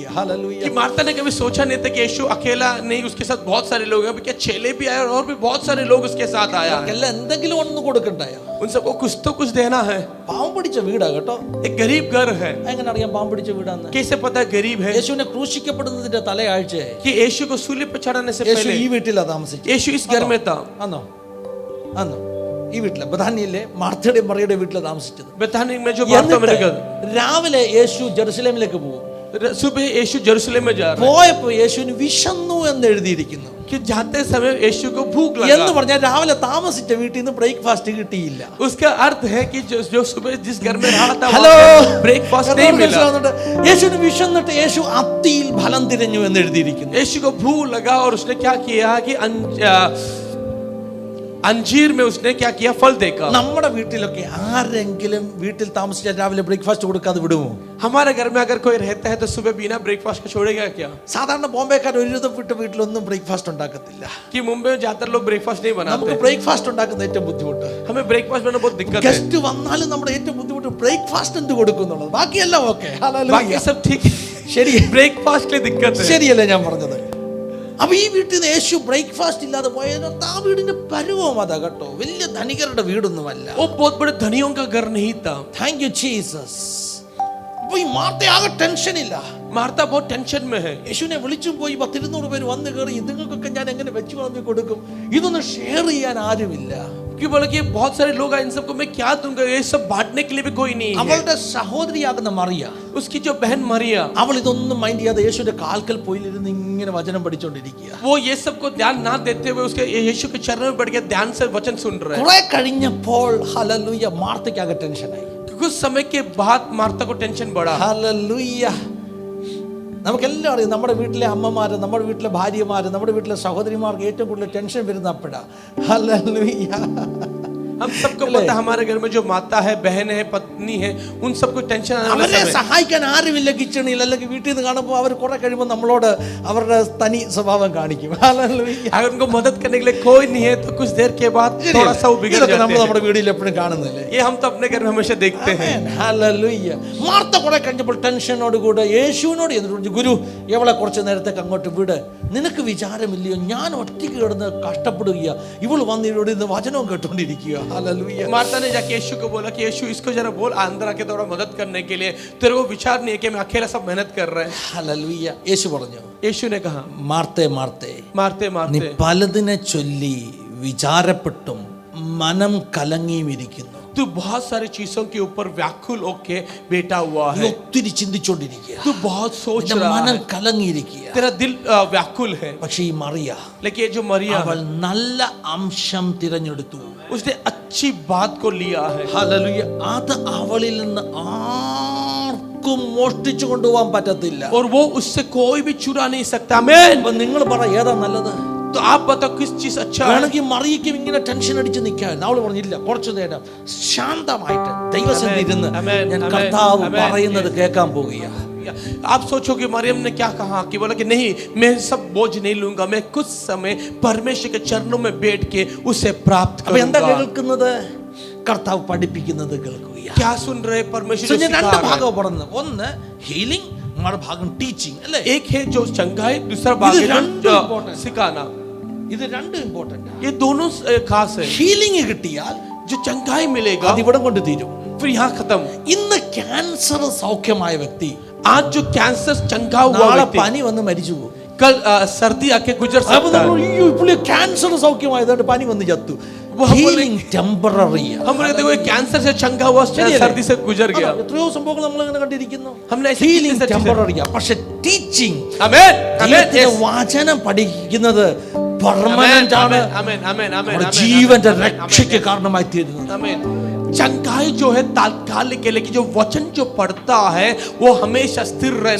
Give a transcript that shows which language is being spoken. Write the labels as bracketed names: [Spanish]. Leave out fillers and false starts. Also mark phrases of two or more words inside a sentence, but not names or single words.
[Malayalam] ഹല്ലേലൂയ. [Hindi] कि मार्था ने कभी सोचा नहीं था कि यीशु अकेला नहीं, उसके साथ बहुत सारे लोग हैं। क्या चेले भी आए और भी बहुत सारे लोग उसके साथ आया है। [Malayalam] എല്ലാം എന്തെങ്കിലും ഒന്ന് കൊടുക്കണ്ടായ. [Hindi] उन सबको कुछ तो कुछ देना है। [Malayalam] പാവം പിടിച്ച വീടാ കേട്ടോ. [Hindi] एक गरीब घर है। [Malayalam] എങ്ങനെ അറിയാം പാവം പിടിച്ച വീടാന്ന്? [Hindi] कैसे पता है गरीब है? [Malayalam] യേശുവിനെ ക്രൂശിക്കപ്പെടുന്നതിന്റെ തലയാഴ്ച [Hindi] कि यीशु को सूली पर चढ़ाने से [Malayalam] യേശു [Hindi] पहले [Malayalam] ഈ വീട്ടിലാ താമസിച്ചത്. [Hindi] यीशु इस घर में था। [Malayalam] അന്നോ അന്നോ ഈ വീട്ടിലെ ബഥാനിയിലെ മാർത്തയുടെയും മറിയയുടെ വീട്ടിലെ താമസിച്ചത്. [Hindi] बेथानी में जो मार्था मेरे घर, [Malayalam] രാവിലെ യേശു ജെറുസലേമിലേക്ക് പോകും. [Hindi] सुबह यीशु यरूशलेम में जा रहा [Malayalam] പോയപ്പോ യേശുവിന് വിശന്നു എന്ന് എഴുതിയിരിക്കുന്നു. [Hindi] है कि जाते समय यीशु को भूख [Malayalam] എന്ന് [Hindi] लगा। [Malayalam] പറഞ്ഞാൽ രാവിലെ താമസിച്ച വീട്ടിൽ നിന്ന് ബ്രേക്ക്ഫാസ്റ്റ് കിട്ടിയില്ല. [Hindi] उसका अर्थ है कि जो सुबह जिस घर में रहा था [Malayalam] ഹലോ, [Hindi] ब्रेकफास्ट नहीं मिला। [Malayalam] യേശുവിന് വിശന്നിട്ട് യേശു അത്തിയിൽ ഫലം തിരഞ്ഞു എന്ന് എഴുതിയിരിക്കുന്നു. [Hindi] यीशु को भूख लगा और उसने क्या किया कि अंजीर में उसने क्या किया, फल देखा। [Malayalam] നമ്മുടെ വീട്ടിലൊക്കെ ആരെങ്കിലും വീട്ടിൽ താമസിച്ചാൽ രാവിലെ ബ്രേക്ക്ഫാസ്റ്റ് കൊടുക്കാതെ വിടുമോ? [Hindi] हमारे घर में अगर कोई रहता है तो सुबह बिना ब्रेकफास्ट के छोड़ेगा क्या? [Malayalam] സാധാരണ ബോംബെക്കാർ ഒരുവിധം വിട്ട് വീട്ടിലൊന്നും ബ്രേക്ക്ഫാസ്റ്റ് ഉണ്ടാക്കത്തില്ല. [Hindi] कि मुंबई में ज्यादातर लोग ब्रेकफास्ट नहीं बनाते। [Malayalam] നമുക്ക് ബ്രേക്ക്ഫാസ്റ്റ് ഉണ്ടാക്കുന്ന ഏറ്റവും ബുദ്ധിമുട്ട്, [Hindi] हमें ब्रेकफास्ट बनाना बहुत दिक्कत है। [Malayalam] ഗസ്റ്റ് വന്നാലും നമ്മുടെ ഏറ്റവും ബുദ്ധിമുട്ട് ബ്രേക്ക്ഫാസ്റ്റ് എന്ത് കൊടുക്കും എന്നുള്ളത്. ബാക്കിയെല്ലാം ഓക്കെ, [Hindi] बाकी सब ठीक है, [Malayalam] ശരി. [Hindi] ब्रेकफास्ट के लिए दिक्कत है। [Malayalam] ശരിയല്ലേ ഞാൻ പറഞ്ഞത്? അപ്പൊ ഈ വീട്ടിൽ നിന്ന് യേശു ബ്രേക്ക്ഫാസ്റ്റ് ഇല്ലാതെ പോയത് ആ വീടിന്റെ പരുവം അതാ കേട്ടോ. വലിയ ധനികരുടെ വീടൊന്നുമല്ല. [Hindi] वो बहुत बड़े धनियों का घर नहीं था। [English] thank you Jesus. [Malayalam] അപ്പൊ ഈ മാർത്ത ആകെ ടെൻഷൻ ഇല്ല. [Hindi] मार्ता बहुत टेंशन में है। [Malayalam] യേശുവിനെ വിളിച്ചു പോയി 100-200 പേര് വന്ന് കയറി, ഇതുങ്ങൾക്കൊക്കെ ഞാൻ എങ്ങനെ വെച്ച് വളർത്തി കൊടുക്കും, ഇതൊന്നും ഷെയർ ചെയ്യാൻ ആരുമില്ല. [Hindi] क्यों बोला कि बहुत सारे लोग हैं, इन सबको मैं क्या दूंगा, ये सब बांटने के लिए भी कोई नहीं है। [Malayalam] അവളുടെ സഹോദരിയാകുന്ന മറിയ, [Hindi] उसकी जो बहन मरिया, [Malayalam] അവൾ ഇതൊന്നും മൈൻഡ് ചെയ്യാതെ യേശുവിന്റെ കാൽക്കൽ പോയിരുന്ന് ഇങ്ങനെ വചനം പഠിച്ചുകൊണ്ടിരിക്കുക. [Hindi] वो ये सब को ध्यान ना देते हुए उसके यीशु के चरणों में बैठ के ध्यान से वचन सुन रहे हैं। [Malayalam] കുറെ കഴിഞ്ഞപ്പോൾ ഹല്ലേലൂയ മാർത്തയ്ക്കാകെ ടെൻഷനായി. [Hindi] कुछ समय के बाद मार्ता को टेंशन बढ़ा। [Malayalam] ഹല്ലേലൂയ. നമുക്കെല്ലാം അറിയാം, നമ്മുടെ വീട്ടിലെ അമ്മമാര്, നമ്മുടെ വീട്ടിലെ ഭാര്യമാര്, നമ്മുടെ വീട്ടിലെ സഹോദരിമാർക്ക് ഏറ്റവും കൂടുതൽ ടെൻഷൻ വരുന്ന അപ്പോഴാ. ഹല്ലേലൂയ. [Hindi] हम सबको पता है, हमारे घर में जो माता है, बहन है, पत्नी है, उन सबको टेंशन आने वाला [Malayalam] അവരെ [Hindi] समय। [Malayalam] സഹായിക്കാൻ ആരുമില്ല കിച്ചണിൽ, അല്ലെങ്കിൽ വീട്ടിൽ നിന്ന് കാണുമ്പോൾ അവർ കുറെ കഴിയുമ്പോൾ നമ്മളോട് അവരുടെ തനി സ്വഭാവം കാണിക്കും. ഹല്ലേലൂയ. [Hindi] अगर उनको मदद करने के लिए कोई नहीं है तो कुछ देर के बाद थोड़ा सा वो बिगड़ [Malayalam] ഇതൊക്കെ [Hindi] जाते [Malayalam] നമ്മൾ [Hindi] हैं। [Malayalam] നമ്മുടെ വീട്ടിൽ എപ്പോഴും കാണുന്നില്ലേ? [Hindi] ये हम तो अपने घर में हमेशा देखते हैं। [Malayalam] ഹല്ലേലൂയ. മാർത്ത കുറെ കഴിഞ്ഞപ്പോൾ ടെൻഷനോട് കൂടെ യേശുവിനോട് എന്നിട്ട് പറഞ്ഞു, ഗുരു ഇവളെ കുറച്ച് നേരത്തേക്ക് അങ്ങോട്ട് വിട്, നിനക്ക് വിചാരമില്ലയോ ഞാൻ ഒറ്റയ്ക്ക് കിടന്ന് കഷ്ടപ്പെടുക, ഇവൾ വന്നിവിടെ ഇന്ന് വചനവും കേട്ടോണ്ടിരിക്കുക. ഹല്ലേലൂയ. [Hindi] मार्ता ने जाके यीशु को बोला कि यीशु इसको जरा बोल अंदर आके थोड़ा मदद करने के लिए, तेरे को विचार नहीं है कि मैं अकेला सब मेहनत कर रहे हैं। [Malayalam] ഹല്ലേലൂയ. യേശു പറഞ്ഞു, [Hindi] यीशु ने कहा, [Malayalam] മാർത്തേ മാർത്തേ, [Hindi] मारते [Malayalam] നീ [Hindi] मारते [Malayalam] പലതിനെ ചൊല്ലി വിചാരപ്പെട്ടും മനം കലങ്ങിയും ഇരിക്കുന്നു. [Hindi] तू बहुत सारी चीजों के ऊपर व्याकुल होके बैठा हुआ [Malayalam] നീ [Hindi] है। [Malayalam] ഒത്തിരി ചിന്തിച്ചോണ്ടിരിക്കുക, [Hindi] तू बहुत सोच [Malayalam] നിന്റെ [Hindi] रहा [Malayalam] മനം [Hindi] है, [Malayalam] കലങ്ങിയിരിക്കുക. [Hindi] तेरा दिल व्याकुल है। [Malayalam] പക്ഷെ ഈ മറിയ, [Hindi] लेकिन ये जो मरिया [Malayalam] അവൾ നല്ല അംശം തിരഞ്ഞെടുത്തു. [Hindi] उसने अच्छी बात को लिया है। [Malayalam] ഹല്ലേലൂയ. അത് അവളിൽ നിന്ന് ആർക്കും മോഷ്ടിച്ചു കൊണ്ടുപോകാൻ പറ്റത്തില്ല. [Hindi] और वो उससे कोई भी चुरा नहीं सकता। आमीन। [Malayalam] അപ്പൊ നിങ്ങൾ പറ ഏതാ നല്ലത്? [Hindi] तो आप बताओ किस चीज अच्छा है? [Malayalam] വേണമെങ്കിൽ മറിയയ്ക്കും ഇങ്ങനെ ടെൻഷൻ അടിച്ച് നിൽക്കാൻ അവള് പറഞ്ഞില്ല, കുറച്ചു നേരം ശാന്തമായിട്ട് ദൈവസന്നിധിയിൽ ഇരുന്ന് ആമേൻ, ഞാൻ ആമേൻ, കർത്താവ് ആമേൻ. പറയുന്നത് കേൾക്കാൻ പോവുക. [Hindi] आप सोचोगे मरियम ने क्या कहा कि बोला कि नहीं मैं सब बोझ नहीं लूंगा, मैं कुछ समय परमेश्वर के चरणों में बैठ के उसे प्राप्त [Malayalam] അപ്പൊ എന്താ [Hindi] करूंगा। [Malayalam] കേൾക്കുന്നത്? കർത്താവ് പഠിപ്പിക്കുന്നത് കേൾക്കുക. [Hindi] क्या सुन रहे परमेश्वर So, जो [Malayalam] ഞാൻ [Hindi] सिखा [Malayalam] രണ്ട് [Hindi] रहा है। [Malayalam] ഭാഗം പഠനം, ഒന്ന് ഹീലിംഗ്, മറുഭാഗം ടീച്ചിങ് അല്ലേ? [Hindi] एक है जो चंगाई, दूसरा भाग [Malayalam] ഇത് [Hindi] है [Malayalam] രണ്ടും [Hindi] जो important. सिखाना। [Malayalam] ഇത് രണ്ടും ഇമ്പോർട്ടന്റ്. [Hindi] ये दोनों खास है। [Malayalam] ഹീലിംഗ് കിട്ടിയാൽ [Hindi] जो चंगाई मिलेगा [Malayalam] അത് ഇവിടെ കൊണ്ട് തീരും. [Hindi] फिर यहाँ खत्म। [Malayalam] ഇന്ന് ക്യാൻസർ സൗഖ്യമായ വ്യക്തി [Hindi] आज जो कैंसर चंगा हुआ [Malayalam] നാളെ [Hindi] व्यक्ति [Malayalam] പനി വന്ന് മരിച്ചു പോകും. [Hindi] कल सर्दी आके गुजर [Malayalam] അപ്പൊ [Hindi] सकता [Malayalam] നമ്മൾ [Hindi] है। [Malayalam] അയ്യോ പുള്ളി ക്യാൻസർ സൗഖ്യമായതുകൊണ്ട് പനി വന്ന് ചത്തു. [English] healing temporary. [Hindi] हम लोग देखो कैंसर से चंगा हुआ, सर्दी से गुजर गया। [Malayalam] എത്രയോ സംഭവങ്ങൾ നമ്മൾ ഇങ്ങനെ കണ്ടിരിക്കുന്നു. [Hindi] हमने ऐसी [Malayalam] ഹീലിംഗ് [Hindi] कितनी सारी [Malayalam] ടെമ്പററി. പക്ഷെ ടീച്ചിങ്, [Hindi] आमीन आमीन [Malayalam] വചനം പഠിക്കുന്നത് പെർമനന്റ് ആണ്. [Hindi] आमीन आमीन आमीन [Malayalam] നമ്മുടെ ജീവന്റെ രക്ഷയ്ക്ക് കാരണമായി തീരുന്നത്. [Hindi] आमीन। चंगाई जो है तात्कालिक है, लेकिन जो वचन जो पढ़ता है वो हमेशा स्थिर रहने